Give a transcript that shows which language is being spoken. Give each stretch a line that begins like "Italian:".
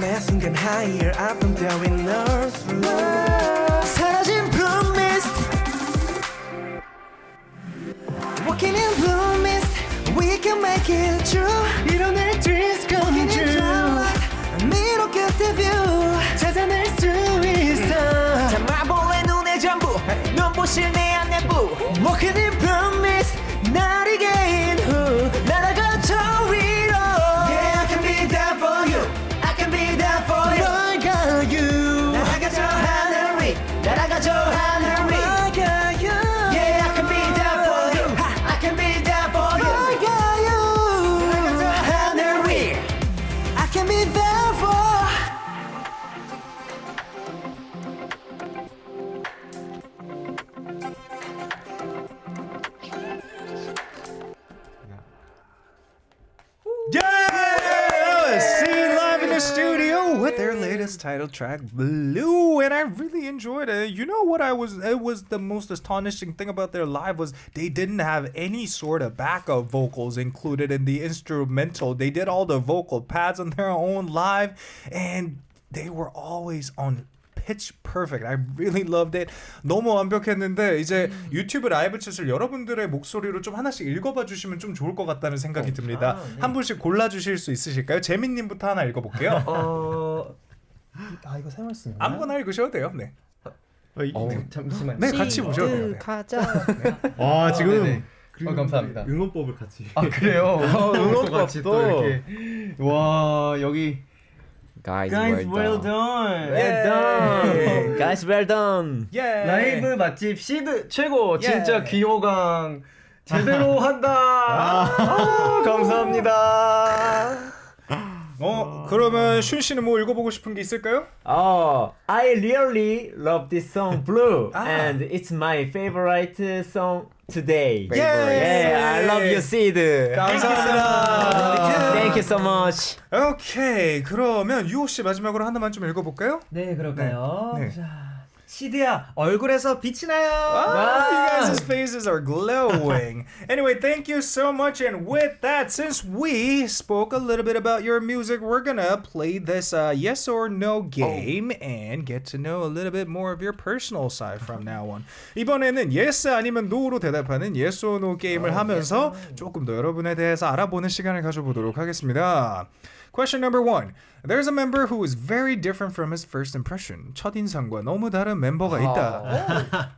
Korean: 매 순간
English: higher up from there with nerves
Korean: 사라진
English: blue mist Walking in blue mist We can make it true
Korean: 이뤄낼
English: dreams coming true
Korean: 미로 끝에
English: view
Korean: 찾아낼 수 있어 담아볼래 눈의 전부 눈부실 내 안내부
English: Walking in promise
Korean: 날 이긴 후 날아가 저 위로
English: Yeah I can be there for you I can be there for you
Korean: 널 가요 날아가 저 하늘 위 날아가 저 하늘 위 널 가요
English: Yeah I can be there for you I can be there for you
Korean: 널 가요 날아가 저 하늘 위
English: I can be there for Yeah! See live in the studio with their latest title track, Blue, and I really enjoyed it. You know what it was the most astonishing thing about their live was they didn't have any sort of backup vocals included in the instrumental. They did all the vocal pads on their own live, and they were always on pitch perfect. I really loved it.
Korean: 너무 완벽했는데 이제 유튜브 라이브 챗을 여러분들의 목소리로 좀 하나씩 읽어봐 주시면 좀 좋을 것 같다는 생각이 듭니다. 네. 한 분씩 골라주실 수 있으실까요? 재민님부터 하나 읽어볼게요. 이거 세 말씀. 아무거나 읽으셔도 돼요. 네. 잠시만요. 네, 같이 보셔도 돼요. 네. 가자. 와 지금 감사합니다. 응원법을 같이. 아 그래요? 응원법도 이렇게 와 여기
English: Guys, well done. Well done. Guys, well done.
Korean: 예. 라이브 맛집 시드 최고 진짜 귀호강 제대로 한다. 감사합니다. 그러면 슌 씨는 뭐 읽어보고 싶은 게 있을까요?
English: I really love this song Blue and it's my favorite song today. Yeah, I love you, XEED.
Korean: 감사합니다.
English: Thank you so much.
Korean: 오케이, 그러면 유호 씨 마지막으로 하나만 좀 읽어볼까요? 네, 그럴까요? 네. 자, 시드야 얼굴에서 빛이 나요.
English: You guys' faces are glowing. Anyway, thank you so much. And with that, since we spoke a little bit about your music, we're gonna play this yes or no game and get to know a little bit more of your personal side from now on.
Korean: 이번에는 yes 아니면 no로 대답하는 yes or no 게임을 하면서 조금 더 여러분에 대해서 알아보는 시간을 가져보도록 하겠습니다.
English: Question number 1. There's a member who is very different from his first impression.
Korean: 첫인상과 너무 다른 멤버가 있다.